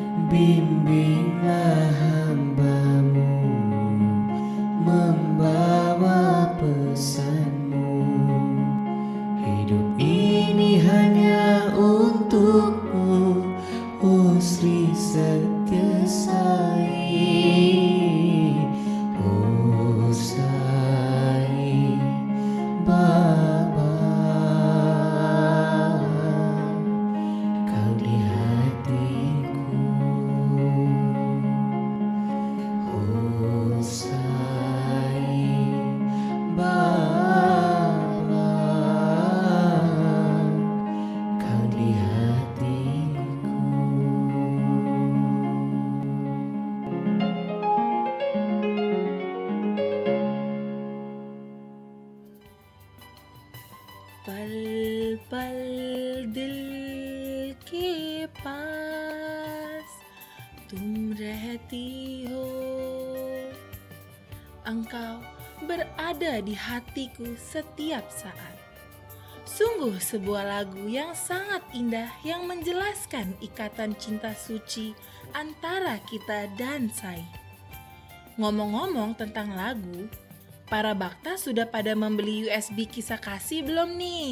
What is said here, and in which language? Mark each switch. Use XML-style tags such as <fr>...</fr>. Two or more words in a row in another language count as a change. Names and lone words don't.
<id>bimbinglah hamba-Mu, membawa pesan-Mu. Hidup ini hanya untuk-Mu, oh Sri Setia Sai, oh Sai Baba. Kau di hatiku, oh Sai Baba. Kau di hatiku.</id> <hi>पल पल दिल के पास तुम रहती हो.</hi> <id>Engkau berada di hatiku setiap saat. Sungguh sebuah lagu yang sangat indah yang menjelaskan ikatan cinta suci antara kita dan Sai. Ngomong-ngomong tentang lagu, para bakta sudah pada membeli USB kisah kasih belum nih?</id>